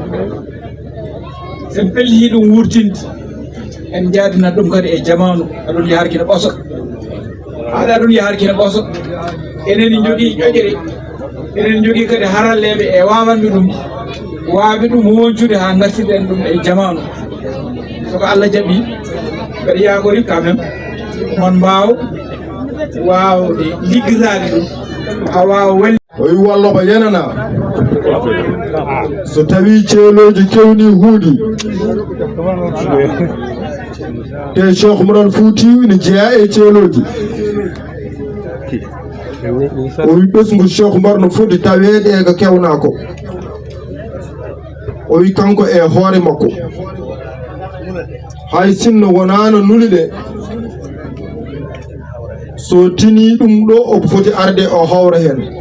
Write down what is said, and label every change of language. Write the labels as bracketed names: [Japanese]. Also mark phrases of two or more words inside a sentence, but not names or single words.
[Fula] sen pellihi ɗum wurtinde en jaadina ɗum kadi e jamanu aɗum yaharkine ɓoso haɗa ɗum yaharkine ɓoso enen jogui ƴoƴere enen jogui kadi haralleɓe e wawanɓe ɗum waaɓe ɗum woncude ha gartiɗen ɗum e jamanu soko Allah jaaɓi mbeɗa yagori [French] quand même [Fula] mon mbaw wawde liggitade ɗum ha wawa walli o wi walloɓe yenana so tawi Thieloji kewni huuɗi te Cheikh Oumar Foutiyou ina jeeya e Thieloji o wi ɓesgu Cheikh Oumar no foti tawede e ko kewna ko o wi kanko e hoore makko hay sinno wonano nuliɗe so tini ɗum ɗo o foti arde o hawra hen